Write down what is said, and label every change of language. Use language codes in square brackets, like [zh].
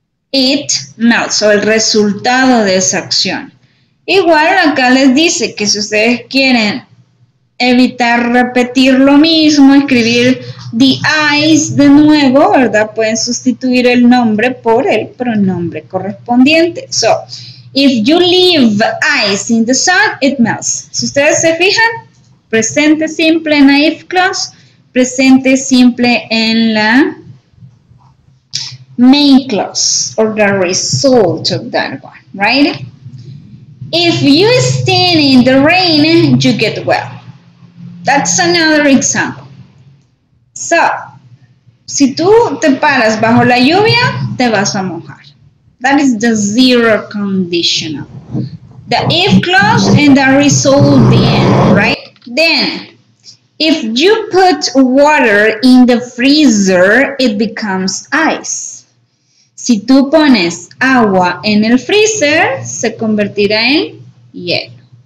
[en] It melts, [es] o el resultado de esa acción. Igual acá les dice que si ustedes quieren evitar repetir lo mismo, escribir the ice de nuevo, ¿verdad? Pueden sustituir el nombre por el pronombre correspondiente. [en] So, if you leave ice in the sun, it melts. [es] Si ustedes se fijan, presente simple en la if clause, presente simple en la main clause, [en] or the result of that one, right? If you stand in the rain, you get wet. That's another example. [es] So, si tú te paras bajo la lluvia, te vas a mojar. [en] That is the zero conditional. The if clause and the result the end, right? Then, if you put water in the freezer, it becomes ice. [es] Si tú pones agua en el freezer, se convertirá en hielo.